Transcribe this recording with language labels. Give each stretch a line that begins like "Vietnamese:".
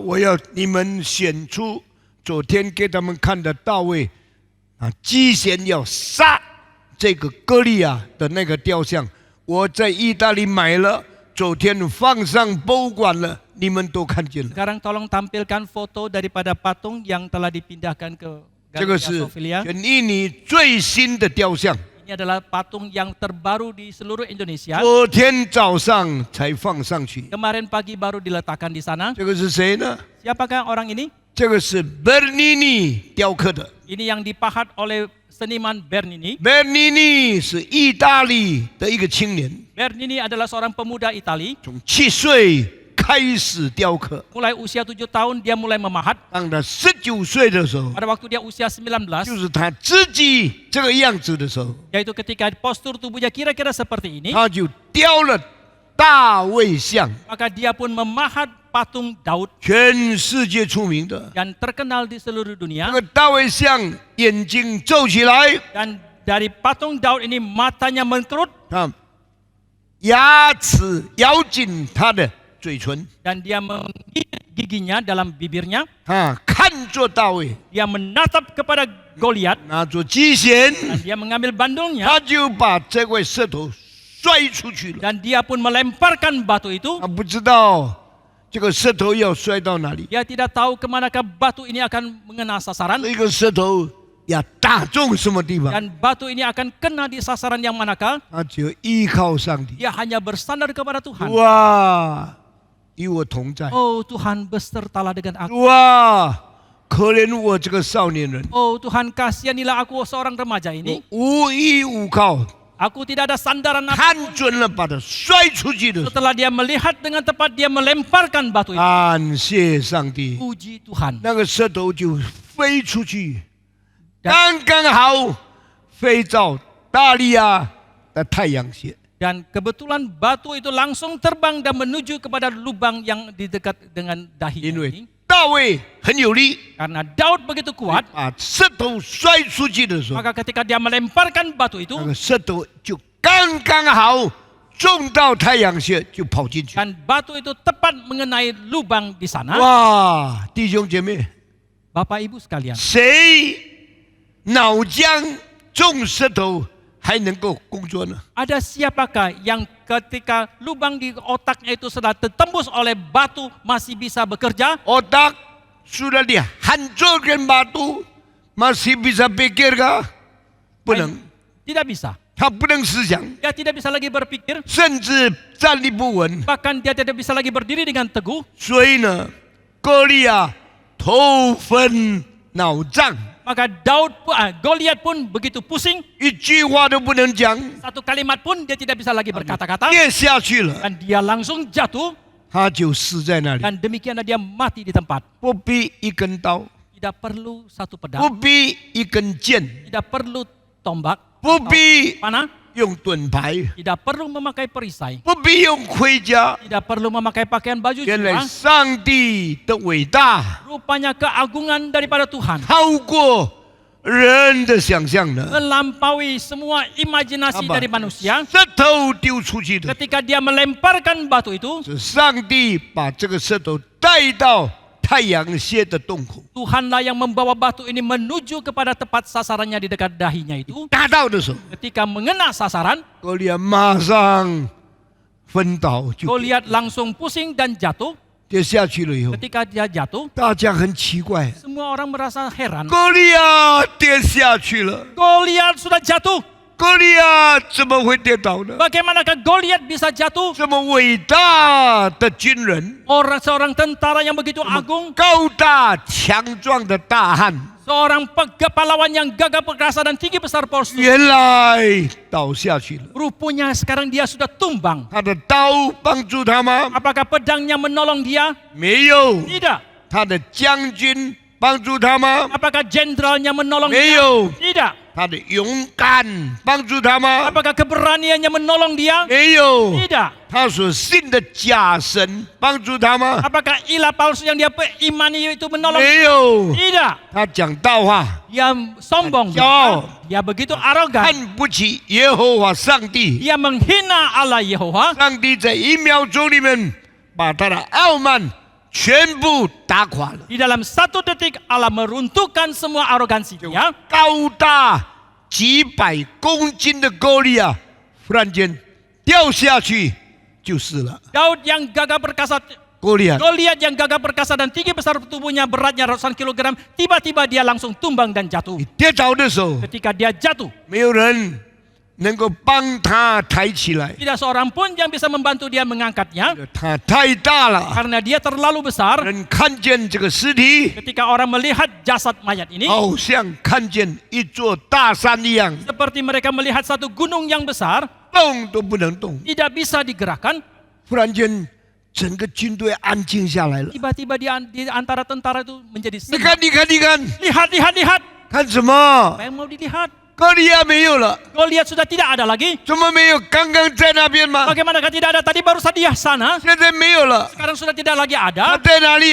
Chinese: 我要你们选出昨天给他们看的大卫啊，机弦要杀这个歌利亚的那个雕像，我在意大利买了，昨天放上博物馆了，你们都看见了。
Indonesian: Sekarang tolong tampilkan foto daripada patung yang telah dipindahkan ke
Chinese: 这个是
Indonesian: Sofia.
Chinese: 全印尼最新的雕像，
Indonesian: Ini adalah patung yang terbaru di seluruh Indonesia.
Chinese: 昨天早上才放上去。
Indonesian: Kemarin pagi baru diletakkan di sana.
Chinese: 这个是谁呢？
Indonesian: Siapakah orang ini?
Chinese: 这个是 Bernini 雕刻的。
Indonesian: Ini yang dipahat oleh seniman Bernini.
Chinese: Bernini 是意大利的一个青年，
Indonesian: Bernini adalah seorang pemuda Itali.
Chinese: 从7岁开始雕刻，
Indonesian: Mulai usia 7 tahun dia mulai memahat.
Chinese: 当他19岁的时候，
Indonesian: Pada waktu dia usia 19,
Chinese: 就是他自己这个样子的时候，
Indonesian: yaitu ketika postur tubuhnya kira-kira seperti ini,
Chinese: 他就雕了大卫像，
Indonesian: maka dia pun memahat patung Daud
Chinese: 全世界出名的。
Indonesian: dan terkenal di seluruh
Chinese: 那
Indonesian: dunia.
Chinese: 个大卫像眼睛皱起来，
Indonesian: Dan dari patung Daud ini matanya mengkerut
Chinese: 啊，牙齿咬紧他的嘴唇，
Indonesian: dan dia menggigit giginya dalam bibirnya.
Chinese: 啊，看着大卫，
Indonesian: Dia menatap kepada Goliat
Chinese: 拿着机弦，
Indonesian: dan dia mengambil bandulnya
Chinese: 他就把这块石头摔出去了。
Indonesian: dan dia pun melemparkan batu itu.
Chinese: 他不知道这个石头要摔到哪里，
Indonesian: Dia tidak tahu kemanakah batu ini akan mengena sasaran
Chinese: 这个石头要打中什么地方，
Indonesian: dan batu ini akan kena di sasaran yang manakah.
Chinese: 他只有依靠上帝。
Indonesian: Dia hanya bersandar kepada Tuhan.
Chinese: 主啊，与我同在。
Indonesian: Oh Tuhan, besertalah dengan aku.
Chinese: 主啊，可怜我这个少年人，
Indonesian: Oh Tuhan, kasihanilah aku seorang remaja ini.
Chinese: 无依无靠，
Indonesian: Aku tidak ada sandaran
Chinese: 看
Indonesian: apapun.
Chinese: 准了把他摔出去的时候，
Indonesian: Setelah dia melihat dengan tepat, dia melemparkan batu itu.
Chinese: 感谢上帝，
Indonesian: Puji Tuhan.
Chinese: 那个石头就飞出去，
Indonesian: Dan,
Chinese: 刚刚好飞到大利亚的太阳穴。
Indonesian: dan kebetulan batu itu langsung terbang dan menuju kepada lubang yang di dekat dengan dahi
Chinese: 因
Indonesian: ini.
Chinese: 为大卫很有力，
Indonesian: Karena Daud begitu kuat,
Chinese: 把石头摔出去的时候，
Indonesian: maka ketika dia melemparkan batu itu,
Chinese: 那个石头就刚刚好中到太阳穴，就跑进去。
Indonesian: dan batu itu tepat mengenai lubang di sana.
Chinese: 哇，弟兄姐妹，
Indonesian: Bapak Ibu sekalian,
Chinese: 谁脑浆中石头还能够工作呢？
Indonesian: ada siapakah yang ketika lubang di otaknya itu sudah tertembus oleh batu masih bisa bekerja? otak sudah dihancurkan batu, masih bisa pikir kah?
Chinese: 不能，
Indonesian: Tidak bisa.
Chinese: 他不能思想，
Indonesian: Dia tidak bisa lagi berpikir,
Chinese: 甚至站立不稳。
Indonesian: bahkan dia tidak bisa lagi berdiri dengan teguh.
Chinese: 所以呢，歌利亚头昏脑胀，
Indonesian: Maka Goliat pun begitu pusing,
Chinese: 一句话都不能讲，
Indonesian: satu kalimat pun dia tidak bisa lagi berkata-kata,
Chinese: 跌下去了，
Indonesian: dan dia langsung jatuh,
Chinese: 他就死在那里。
Indonesian: dan demikianlah dia mati di tempat.
Chinese: 不必一根刀，
Indonesian: Tidak perlu satu
Chinese: 不
Indonesian: pedang,
Chinese: 必一根剑，
Indonesian: tidak perlu tombak,
Chinese: 不必
Indonesian: panah,
Chinese: 用盾牌，
Indonesian: tidak perlu memakai perisai,
Chinese: 不必用盔甲。
Indonesian: tidak perlu memakai pakaian baju
Chinese: 原来
Indonesian: juang.
Chinese: 上帝的伟大
Indonesian: Rupanya keagungan daripada Tuhan
Chinese: 超过人的想象呢。
Indonesian: melampaui semua imajinasi Apa? dari manusia.
Chinese: 石头丢出去的，
Indonesian: Ketika dia melemparkan batu itu,
Chinese: 是上帝把这个石头带到太阳穴的洞口。
Indonesian: Tuhanlah yang membawa batu ini menuju kepada tepat sasarannya di dekat dahinya itu.
Chinese: 打到的时候，
Indonesian: Ketika mengena sasaran,
Chinese: 歌利亚马上昏倒，就
Indonesian: Goliat langsung pusing dan jatuh.
Chinese: 跌下去了以后，
Indonesian: Ketika dia jatuh,
Chinese: 大家很奇怪，
Indonesian: semua orang merasa heran.
Chinese: 歌利亚跌下去了，
Indonesian: Goliat sudah jatuh.
Chinese: 歌利亚怎么会跌倒呢？
Indonesian: Bagaimanakah Goliat bisa jatuh?
Chinese: 这么伟大的军人，
Indonesian: Seorang tentara yang begitu agung,
Chinese: 高大强壮的大汉，
Indonesian: seorang pahlawan yang gagah perkasa dan tinggi besar postur.
Chinese: 原来倒下去了。
Indonesian: Rupanya sekarang dia sudah tumbang.
Chinese: 他的刀帮助他吗？
Indonesian: Apakah pedangnya menolong dia?
Chinese: 没有。
Indonesian: Tidak.
Chinese: 他的将军帮助他吗？
Indonesian: Apakah jenderalnya menolong
Chinese: 没
Indonesian: dia?
Chinese: 有。
Indonesian: Tidak.
Chinese: 他的勇敢帮助他吗？
Indonesian: Apakah keberaniannya menolong dia?
Chinese: 没有。
Indonesian: Tidak.
Chinese: 他所信的假神帮助他吗？
Indonesian: Apakah ilah palsu yang dia imani itu menolong?
Chinese: 没有。
Indonesian: Tidak.
Chinese: 他讲大话，
Indonesian: Dia sombong. Jauh. Dia begitu arogan.
Chinese: 看不起耶和华上帝。
Indonesian: Dia menghina Allah Yehova.
Chinese: 上帝在1秒钟里面把他的傲慢全部打垮了。
Indonesian: Di dalam 1 detik Allah meruntuhkan semua arogansinya.
Chinese: 高大几百公斤的歌利亚忽然间掉下去就死了。
Indonesian: Daud yang gagah perkasa,
Chinese: 歌利亚
Indonesian: Goliat yang gagah perkasa dan tinggi besar tubuhnya, beratnya ratusan kilogram, tiba-tiba dia langsung tumbang dan jatuh.
Chinese: 跌倒的时候，
Indonesian: Ketika dia jatuh,
Chinese: 没有人能够帮他抬起来，
Indonesian: tidak seorang pun yang bisa membantu dia mengangkatnya
Chinese: 他太大了。
Indonesian: karena dia terlalu besar.
Chinese: 人看见这个尸体，
Indonesian: Ketika orang melihat jasad mayat ini,
Chinese: 好像看见一座大山一样，
Indonesian: seperti mereka melihat satu gunung yang besar,
Chinese: 动都不能动。
Indonesian: tidak bisa digerakkan.
Chinese: 忽然间，整个军队安静下来了。
Indonesian: Tiba-tiba di antara tentara itu menjadi
Chinese: 你
Indonesian: senyap.
Chinese: 看，你看，你看，
Indonesian: Lihat, lihat, lihat.
Chinese: 看什么？
Indonesian: Apa yang mau dilihat?
Chinese: 歌利亚没有了，
Indonesian: Goliat sudah tidak ada lagi.
Chinese: 怎么没有？刚刚在那边吗？
Indonesian: Bagaimanakah tidak ada? Tadi baru saja sana.
Chinese: 现在没有了，
Indonesian: Sekarang sudah tidak lagi
Chinese: 他
Indonesian: ada.
Chinese: 在哪里